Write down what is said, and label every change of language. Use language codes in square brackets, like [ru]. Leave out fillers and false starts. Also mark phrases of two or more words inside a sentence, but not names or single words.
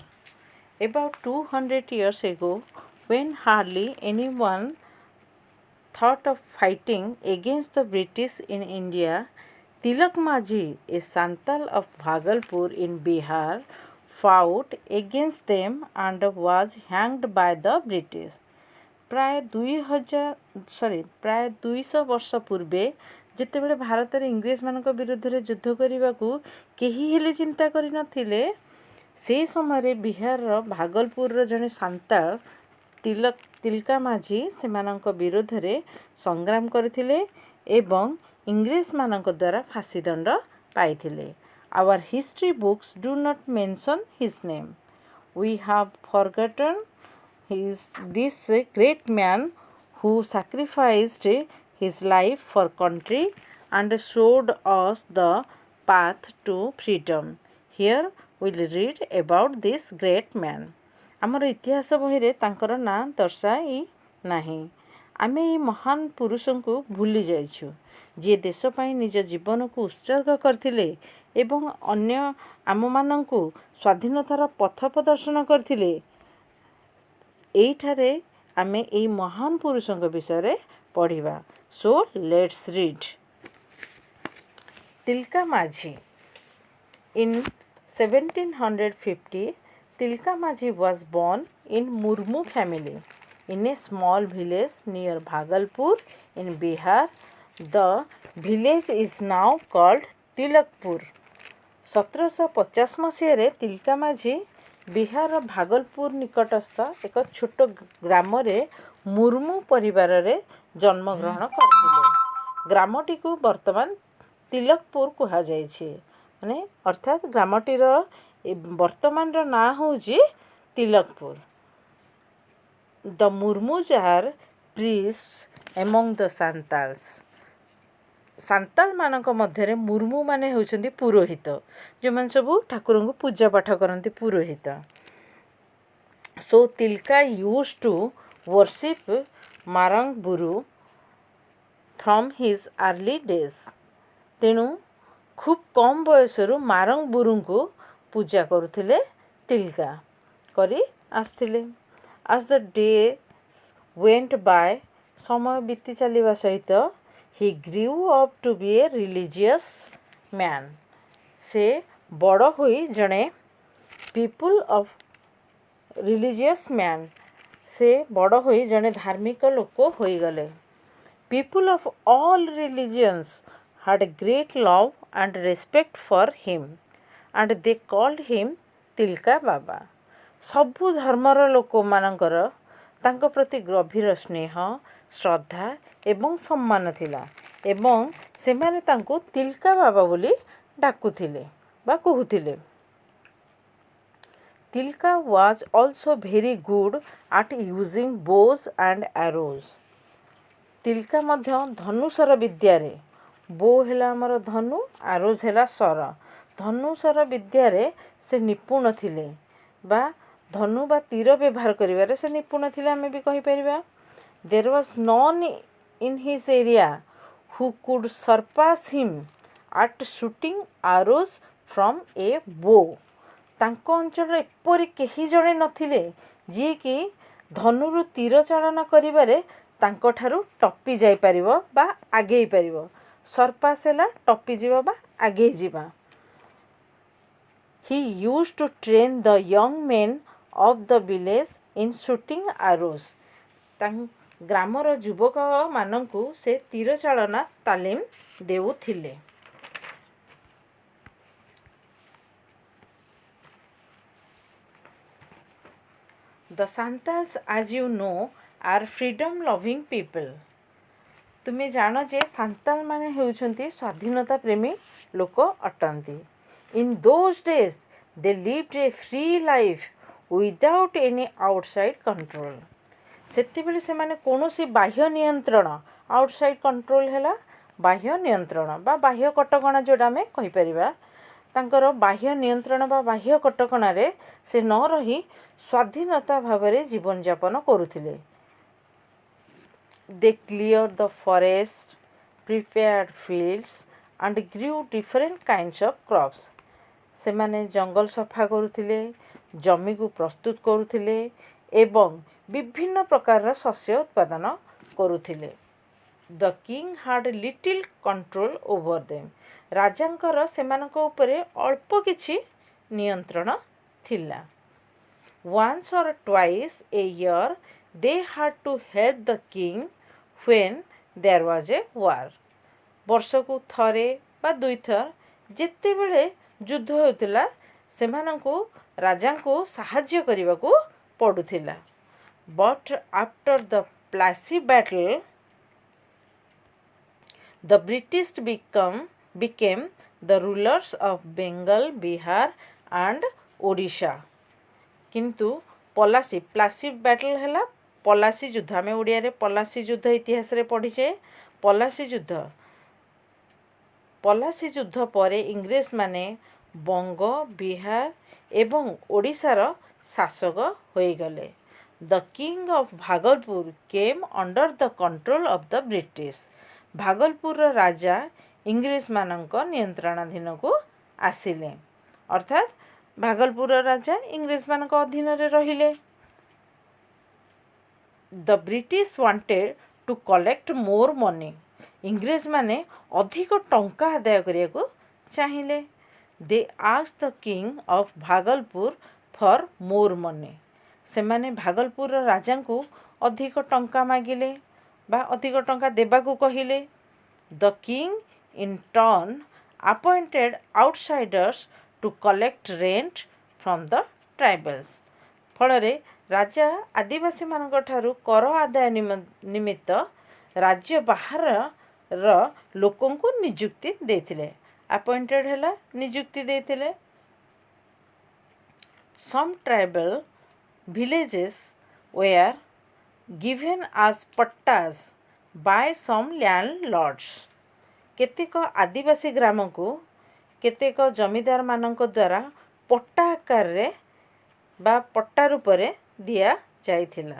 [en] About 200 years ago, when hardly anyone thought of fighting against the British in India, Tilak Majhi, a Santal of Bhagalpur in Bihar, fought against them and was hanged by the British. [or] ପ୍ରାୟ 200 ବର୍ଷ ପୂର୍ବେ ଯେତେବେଳେ ଭାରତରେ ଇଂରେଜମାନଙ୍କ ବିରୁଦ୍ଧରେ ଯୁଦ୍ଧ କରିବାକୁ କେହି ହେଲେ ଚିନ୍ତା କରିନଥିଲେ, ସେହି ସମୟରେ ବିହାରର ଭାଗଲପୁରର ଜଣେ ସାନ୍ତାଳ ତିଲକା ମାଝୀ ସେମାନଙ୍କ ବିରୋଧରେ ସଂଗ୍ରାମ କରିଥିଲେ ଏବଂ ଇଂରେଜମାନଙ୍କ ଦ୍ୱାରା ଫାଶୀଦଣ୍ଡ ପାଇଥିଲେ. [en] Our history books do not mention his name. We have forgotten this great man who sacrificed his life for country and showed us the path to freedom. Here we'll read about this great man. [or] ଆମର ଇତିହାସ ବହିରେ ତାଙ୍କର ନାଁ ଦର୍ଶାଇ ନାହିଁ. ଆମେ ଏହି ମହାନ ପୁରୁଷଙ୍କୁ ଭୁଲି ଯାଇଛୁ, ଯିଏ ଦେଶ ପାଇଁ ନିଜ ଜୀବନକୁ ଉତ୍ସର୍ଗ କରିଥିଲେ ଏବଂ ଅନ୍ୟ ଆମମାନଙ୍କୁ ସ୍ୱାଧୀନତାର ପଥ ପ୍ରଦର୍ଶନ କରିଥିଲେ. ଏଇଠାରେ ଆମେ ଏହି ମହାନ ପୁରୁଷଙ୍କ ବିଷୟରେ ପଢ଼ିବା. [en] So let's read. Tilka Majhi. In 1750, Tilka Majhi was born in Murmu family in a small village near Bhagalpur in Bihar. The village is now called Tilakpur. [or] 1750 ମସିହାରେ ତିଲକା ମାଝୀ ବିହାରର ଭାଗଲପୁର ନିକଟସ୍ଥ ଏକ ଛୋଟ ଗ୍ରାମରେ ମୁର୍ମୁ ପରିବାରରେ ଜନ୍ମଗ୍ରହଣ କରିଥିଲେ. ଗ୍ରାମଟିକୁ ବର୍ତ୍ତମାନ ତିଲକପୁର କୁହାଯାଇଛି, ଅର୍ଥାତ୍ ଗ୍ରାମଟିର ବର୍ତ୍ତମାନର ନାଁ ହେଉଛି ତିଲକପୁର. [en] The Murmus are priests among the Santals. [or] ସାନ୍ତାଳମାନଙ୍କ ମଧ୍ୟରେ ମୁର୍ମୁମାନେ ହେଉଛନ୍ତି ପୁରୋହିତ, ଯେଉଁମାନେ ସବୁ ଠାକୁରଙ୍କୁ ପୂଜା ପାଠ କରନ୍ତି, ପୁରୋହିତ. [en] So Tilka used to worship Marang Buru from his early days. [or] ତେଣୁ ଖୁବ୍ କମ୍ ବୟସରୁ ମାରଙ୍ଗ ବୁରୁଙ୍କୁ ପୂଜା କରୁଥିଲେ, ତିଲକା କରି ଆସୁଥିଲେ. [en] As the days went by, [or] ସମୟ ବିତି ଚାଲିବା ସହିତ [en] he grew up to be a religious man. [or] ସେ ବଡ଼ ହୋଇ ଜଣେ ଧାର୍ମିକ ଲୋକ ହୋଇଗଲେ. [en] People of all religions had great love and respect for him and they called him Tilka Baba. [or] ସବୁ ଧର୍ମର ଲୋକମାନଙ୍କର ତାଙ୍କ ପ୍ରତି ଗଭୀର ସ୍ନେହ, ଶ୍ରଦ୍ଧା ଏବଂ ସମ୍ମାନ ଥିଲା ଏବଂ ସେମାନେ ତାଙ୍କୁ ତିଲକା ବାବା ବୋଲି ଡାକୁଥିଲେ ବା କହୁଥିଲେ. [en] Tilka was also very good at using bows and arrows. [or] ତିଲକା ମଧ୍ୟ ଧନୁଶର ବିଦ୍ୟାରେ, ବୋ ହେଲା ଆମର ଧନୁ, ଆରୋଜ ହେଲା ଶର, ଧନୁଶର ବିଦ୍ୟାରେ ସେ ନିପୁଣ ଥିଲେ ବା ଧନୁ ବା ତୀର ବ୍ୟବହାର କରିବାରେ ସେ ନିପୁଣ ଥିଲେ, ଆମେ ବି କହିପାରିବା. [en] There was none in his area who could surpass him at shooting arrows from a bow. [or] ତାଙ୍କ ଅଞ୍ଚଳରେ ଏପରି କେହି ଜଣେ ନଥିଲେ ଯିଏକି ଧନୁରୁ ତୀର ଚାଳନା କରିବାରେ ତାଙ୍କଠାରୁ ଟପି ଯାଇପାରିବ ବା ଆଗେଇ ପାରିବ. ସରପାସ ହେଲା ଟପିଯିବ ବା ଆଗେଇ ଯିବା. [en] He used to train the young men of the village in shooting arrows. [or] ଗ୍ରାମର ଯୁବକମାନଙ୍କୁ ସେ ତୀର ଚାଳନା ତାଲିମ ଦେଉଥିଲେ. [en] The Santals, as you know, are freedom loving people. [or] ତୁମେ ଜାଣ ଯେ ସାନ୍ତାଳ ମାନେ ହେଉଛନ୍ତି ସ୍ୱାଧୀନତା ପ୍ରେମୀ ଲୋକ ଅଟନ୍ତି. [en] In those days they lived a free life without any outside control. [or] ସେତେବେଳେ ସେମାନେ କୌଣସି ବାହ୍ୟ ନିୟନ୍ତ୍ରଣ, [en] outside control [or] ହେଲା ବାହ୍ୟ ନିୟନ୍ତ୍ରଣ ବା ବାହ୍ୟ କଟକଣା ଯେଉଁଟା ଆମେ କହିପାରିବା, ତାଙ୍କର ବାହ୍ୟ ନିୟନ୍ତ୍ରଣ ବା ବାହ୍ୟ କଟକଣାରେ ସେ ନ ରହି ସ୍ୱାଧୀନତା ଭାବରେ ଜୀବନଯାପନ କରୁଥିଲେ. [en] They cleared the forest, prepared fields and grew different kinds of crops. [or] ସେମାନେ ଜଙ୍ଗଲ ସଫା କରୁଥିଲେ, ଜମିକୁ ପ୍ରସ୍ତୁତ କରୁଥିଲେ ଏବଂ ବିଭିନ୍ନ ପ୍ରକାରର ଶସ୍ୟ ଉତ୍ପାଦନ କରୁଥିଲେ. [en] The king had little control over them. [or] ରାଜାଙ୍କର ସେମାନଙ୍କ ଉପରେ ଅଳ୍ପ କିଛି ନିୟନ୍ତ୍ରଣ ଥିଲା. [en] Once or twice a year they had to help the king when there was a war. [or] ବର୍ଷକୁ ଥରେ ବା ଦୁଇଥର ଯେତେବେଳେ ଯୁଦ୍ଧ ହେଉଥିଲା ସେମାନଙ୍କୁ ରାଜାଙ୍କୁ ସାହାଯ୍ୟ କରିବାକୁ ପଡ଼ୁଥିଲା. [en] But after the Plassey battle, the British became the rulers of Bengal, Bihar and Odisha. [or] କିନ୍ତୁ ପ୍ଲାସି ବ୍ୟାଟଲ୍ ହେଲା ପଲାସି ଯୁଦ୍ଧ. ଆମେ ଓଡ଼ିଆରେ ପଲାସି ଯୁଦ୍ଧ ଇତିହାସରେ ପଢ଼ିଛେ. ପଲାସି ଯୁଦ୍ଧ ପରେ ଇଂରେଜମାନେ ବଙ୍ଗ, ବିହାର ଏବଂ ଓଡ଼ିଶାର ଶାସକ ହୋଇଗଲେ. [en] The king of ଭାଗଲପୁର came under the control of the British. [or] ଭାଗଲପୁରର ରାଜା ଇଂରେଜମାନଙ୍କ ନିୟନ୍ତ୍ରଣାଧୀନକୁ ଆସିଲେ. ଅର୍ଥାତ୍ ଭାଗଲପୁରର ରାଜା ଇଂରେଜମାନଙ୍କ ଅଧୀନରେ ରହିଲେ. [en] The British wanted to collect more money. [or] ଇଂରେଜମାନେ ଅଧିକ ଟଙ୍କା ଆଦାୟ କରିବାକୁ ଚାହିଁଲେ. [en] They asked the king of ଭାଗଲପୁର for more money. [or] ସେମାନେ ଭାଗଲପୁରର ରାଜାଙ୍କୁ ଅଧିକ ଟଙ୍କା ମାଗିଲେ ବା ଅଧିକ ଟଙ୍କା ଦେବାକୁ କହିଲେ. [en] The king in turn appointed outsiders to collect rent from the tribals. [or] ଫଳରେ ରାଜା ଆଦିବାସୀମାନଙ୍କ ଠାରୁ କର ଆଦାୟ ନିମିତ୍ତ ରାଜ୍ୟ ବାହାରର ଲୋକଙ୍କୁ ନିଯୁକ୍ତି ଦେଇଥିଲେ. ଆପଏଣ୍ଟେଡ଼ ହେଲା ନିଯୁକ୍ତି ଦେଇଥିଲେ. [en] Some tribal villages were given as pattas by some landlords. [or] କେତେକ ଆଦିବାସୀ ଗ୍ରାମକୁ କେତେକ ଜମିଦାରମାନଙ୍କ ଦ୍ୱାରା ପଟ୍ଟା ଆକାରରେ ବା ପଟ୍ଟା ରୂପରେ ଦିଆଯାଇଥିଲା.